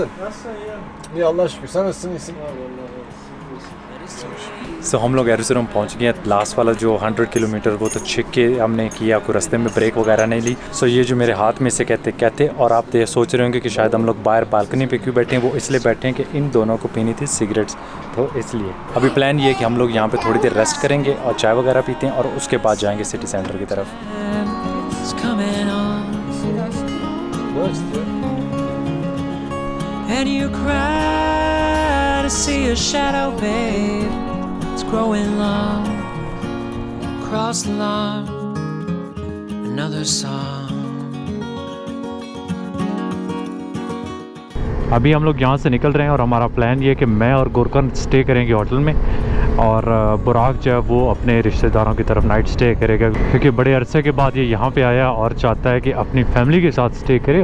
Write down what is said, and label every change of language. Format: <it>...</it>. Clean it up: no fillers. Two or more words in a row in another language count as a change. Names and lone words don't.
<tr>Nasılsın ya? İyi Allah'a şükür. Sen nasılsın, iyisin?</tr> <hi>सो हम लोग एरसुरम पहुंच गए हैं। लास्ट वाला जो 100 किलोमीटर वो तो चेक के हमने किया, कोई रास्ते में ब्रेक वगैरह नहीं ली। सो ये जो मेरे हाथ में से कहते और आप ये सोच रहे होंगे कि शायद हम लोग बाहर बालकनी पे क्यों बैठे हैं, वो इसलिए बैठे हैं कि इन दोनों को पीनी थी सिगरेट्स, तो इसलिए अभी प्लान ये है कि हम लोग यहाँ पे थोड़ी देर रेस्ट करेंगे और चाय वगैरह पीते हैं और उसके बाद जाएंगे</hi> <en>city center</en> <hi>की तरफ।</hi> <en>It's coming on, and you cry to see a shadow, babe. It's growing long across the lawn. Another song.</en> <hi>अभी हम लोग यहाँ से निकल रहे हैं और हमारा प्लान ये है कि मैं और गुरकन स्टे करेंगे होटल में और बुराक जो है वो अपने रिश्तेदारों की तरफ</hi> <en>night stay</en> <hi>करेगा, क्योंकि बड़े अरसे के बाद ये यहाँ पे आया और चाहता है कि अपनी फैमिली के साथ स्टे करे।</hi>